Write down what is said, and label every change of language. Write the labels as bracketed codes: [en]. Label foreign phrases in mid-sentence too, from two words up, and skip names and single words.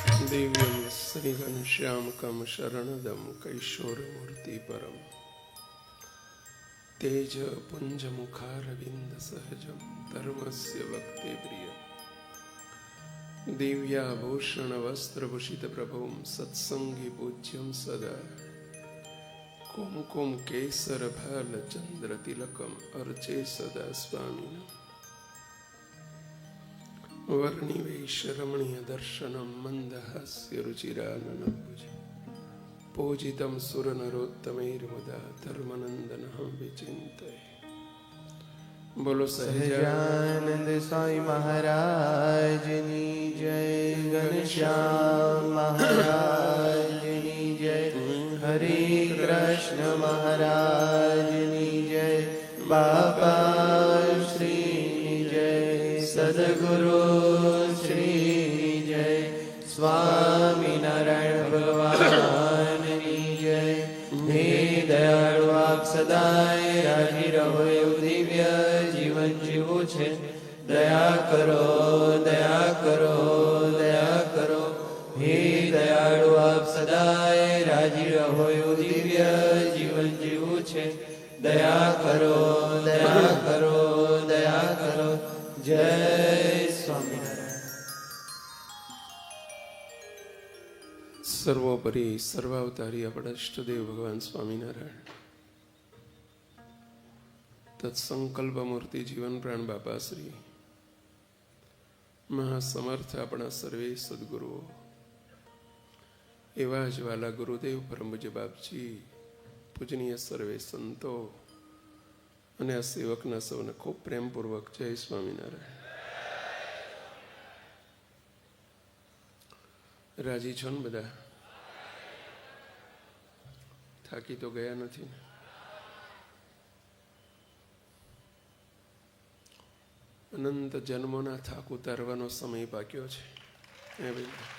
[sa] दिव्यं श्रीघनश्यामकं शरणदं कैशोरमूर्ति परम तेज पुञ्जमुखारविन्दसहजं धर्मस्य भक्तिप्रियं दिव्याभूषणवस्त्रभूषितप्रभुं सत्सङ्गी पूज्यं सदा कुमकुम केसरभालचन्द्रतिलकम् अर्चे सदा स्वामिनम् वर्णिवैशरमणीय दर्शनं मंदहास्य रुचिराननम्बुज पूजितं सुरनरोत्तमैर्मुदा धर्मनन्दनः विचिन्तये। [hi] बोलो सहजानंद स्वामी महाराज की जय, घनश्याम महाराज की जय, हरे कृष्ण महाराज की जय, बाबा श्री जय, सदगुरु श्री जय, स्वामी नारायण भगवान की जय। [gu] હે દયાળુ આપ સદાય રાજી રહો એવું દિવ્ય જીવન જીવવું છે, દયા કરો દયા કરો દયા કરો। હે દયાળુ આપ સદાય રાજી રહો એવું દિવ્ય જીવન જીવવું છે, દયા કરો દયા કરો દયા કરો। જય સ્વામિનારાયણ। સર્વોપરિ સર્વાવતારી અપના ઇષ્ટદેવ ભગવાન સ્વામીનારાયણ તત્સંકલ્પ મૂર્તિ જીવન પ્રાણ બાપા શ્રી મહાસમર્થ અપના સર્વે સદ્ગુરુઓ એવા જ વાલા ગુરુદેવ પરમ પૂજ્ય બાપજી પૂજનીય સર્વે સંતો અને આ સેવકના સૌને ખૂબ પ્રેમપૂર્વક જય સ્વામિનારાયણ। રાજી છો ને બધા? થાકી તો ગયા નથી ને? અનંત જન્મોના થાક ઉતારવાનો સમય પાક્યો છે એ ભાઈ।